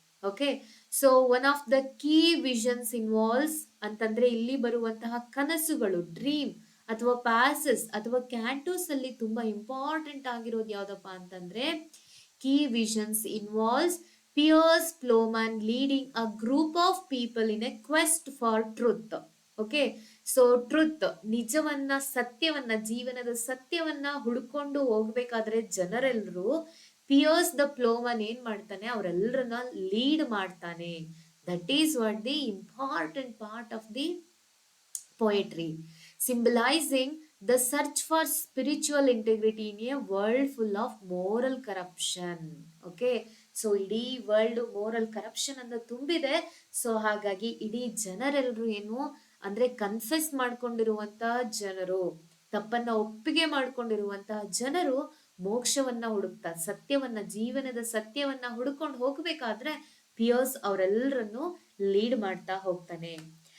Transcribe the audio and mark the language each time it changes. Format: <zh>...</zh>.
<en>okay, so one of the key visions involves</en> <kn>ಅಂತಂದ್ರೆ ಇಲ್ಲಿ ಬರುವಂತಹ ಕನಸುಗಳು,</kn> <en>dream ಅಥವಾ passus ಅಥವಾ cantos</en> <kn>ಅಲ್ಲಿ ತುಂಬಾ</kn> <en>important</en> <kn>ಆಗಿರೋದು ಯಾವ್ದಪ್ಪ ಅಂತಂದ್ರೆ,</kn> <en>Key visions involves Piers Plowman leading a group of people in a quest for truth. Okay, so truth,</en> <kn>ನಿಜವನ್ನ, ಸತ್ಯವನ್ನ, ಜೀವನದ ಸತ್ಯವನ್ನ ಹುಡುಕೊಂಡು ಹೋಗ್ಬೇಕಾದ್ರೆ ಜನರೆಲ್ಲರೂ ಪಿಯರ್ಸ್ ದ ಪ್ಲೋಮನ್ ಏನ್ ಮಾಡ್ತಾನೆ, ಅವರೆಲ್ಲರನ್ನ ಲೀಡ್ ಮಾಡ್ತಾನೆ.</kn> <en>That is what the important part of the poetry, symbolizing the search for spiritual integrity in a world full of moral corruption. Okay, ಸೊ ಇಡೀ world moral corruption</en> <kn>ಅನ್ನ ತುಂಬಿದೆ. ಸೊ ಹಾಗಾಗಿ ಇಡೀ ಜನರೆಲ್ಲರೂ ಏನು ಅಂದ್ರೆ ಕನ್ಫೆಸ್ ಮಾಡ್ಕೊಂಡಿರುವಂತಹ ಜನರು, ತಪ್ಪನ್ನ ಒಪ್ಪಿಗೆ ಮಾಡ್ಕೊಂಡಿರುವಂತಹ ಜನರು ಮೋಕ್ಷವನ್ನ ಹುಡುಕ್ತಾ, ಸತ್ಯವನ್ನ, ಜೀವನದ ಸತ್ಯವನ್ನ ಹುಡುಕೊಂಡು ಹೋಗ್ಬೇಕಾದ್ರೆ ಪಿಯರ್ಸ್ ಅವರೆಲ್ಲರನ್ನು ಲೀಡ್ ಮಾಡ್ತಾ ಹೋಗ್ತಾನೆ.</kn>